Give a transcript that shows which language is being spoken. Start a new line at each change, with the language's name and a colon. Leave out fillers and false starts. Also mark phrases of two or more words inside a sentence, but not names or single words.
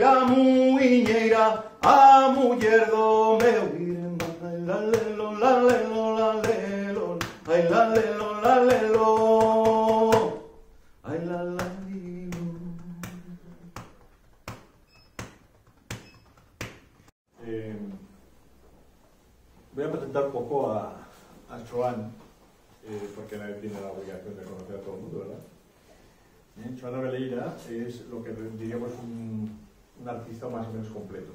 Galician: muiñeira, a muller do meu irmán. Ai la lelo, la lelo, la lelo, ai la lelo, la lelo, ai la la lelo.
Spanish: Voy a presentar un poco a Joan, porque nadie tiene la obligación de conocer a todo el mundo, ¿verdad? Joan Abeleira es lo que diríamos un artista más o menos completo.